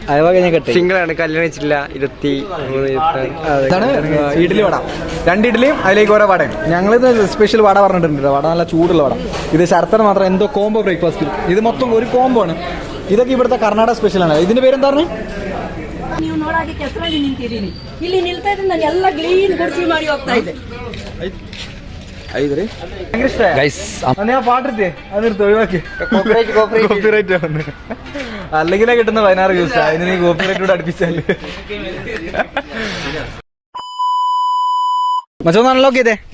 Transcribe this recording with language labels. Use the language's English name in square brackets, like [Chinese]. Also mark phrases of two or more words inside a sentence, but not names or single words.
[Malayalam] അതുപോലെ ഞാൻ സിംഗിൾ ആണ്, കല്യാണം വെച്ചില്ല. 23 ഇഡ്ഡലി വട, 2 ഇഡ്ഡലിയും അതിലേക്ക് ഓരോ വടയും. ഞങ്ങളിത് സ്പെഷ്യൽ വട പറഞ്ഞിട്ടുണ്ട്. വട നല്ല ചൂടുള്ള വട. ഇത് ശർക്കര മാത്രം എന്തോ [English] combo breakfast. [Malayalam] ഇത് മൊത്തം ഒരു കോംബോ ആണ്. ഇതൊക്കെ ഇവിടുത്തെ കർണാടക സ്പെഷ്യലാണ്. ഇതിന്റെ പേരെന്താ പറഞ്ഞു? [Kannada] ನೀವು ನೋಡಾಗೆ ಕೆಸರಲ್ಲಿ ನಿಂತಿದ್ದೀನಿ. ಇಲ್ಲಿ ನಿಲ್ತಾ ಇದ್ರೆ ನಾನು ಎಲ್ಲ ಕ್ಲೀನ್ ಗುಡಿಸಿ ಮಾಡಿ ಹೋಗ್ತಾ ಇದ್ದೆ. [Malayalam] പാട്ടിരുത്തേ അതെടുത്ത് ഒഴിവാക്കി. അല്ലെങ്കിലേ കിട്ടുന്ന 16 ദിവസം അതിന് നീ കോപ്പിറൈറ്റ് കൂടെ അടുപ്പിച്ചല്ലേ. മച്ചോന്നാണല്ലോ ഓക്കെ.